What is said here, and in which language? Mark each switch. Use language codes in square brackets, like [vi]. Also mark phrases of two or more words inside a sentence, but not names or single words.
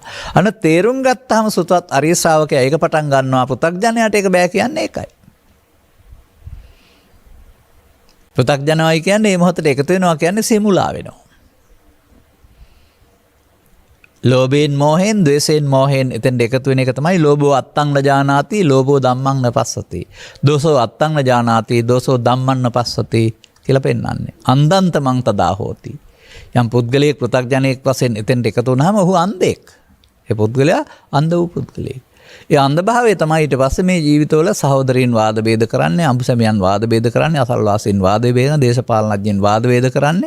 [si] අන්න තේරුම් ගත්තාම සුතවත් අරිය ශ්‍රාවකයා ඒක පටන් ගන්නවා. පෘථග්ජනයාට ඒක බෑ කියන්නේ ඒකයි. පෘථග්ජනවයි කියන්නේ මේ මොහොතේ එකතු වෙනවා කියන්නේ සිමුලා වෙනවා. ලෝභයෙන් මෝහෙන් ද්වේෂයෙන් මෝහෙන් එතෙන් එකතු වෙන එක තමයි [pi] ලෝභෝ අත්තං නජානාති ලෝභෝ ධම්මං නපස්සති. දෝසෝ අත්තං නජානාති දෝසෝ ධම්මං නපස්සති [si] කියලා පෙන්වන්නේ. [pi] අන්දන්ත මං තදා හෝති. [si] යම් පුද්ගලයෙක් පෘථග්ජනයෙක් වශයෙන් එතෙන් එකතු වුණාම ඔහු අන්ධෙක්. ඒ පුද්ගලයා අන්ධ වූ පුද්ගලයෙක්. ඒ අන්ධභාවය තමයි ඊට පස්සේ මේ ජීවිතවල සහෝදරීන් වාද ભેද කරන්නේ, අඹසැමියන් වාද ભેද කරන්නේ, අසල්වාසීන් වාද ભેද, දේශපාලනඥයන් වාද ભેද කරන්නේ.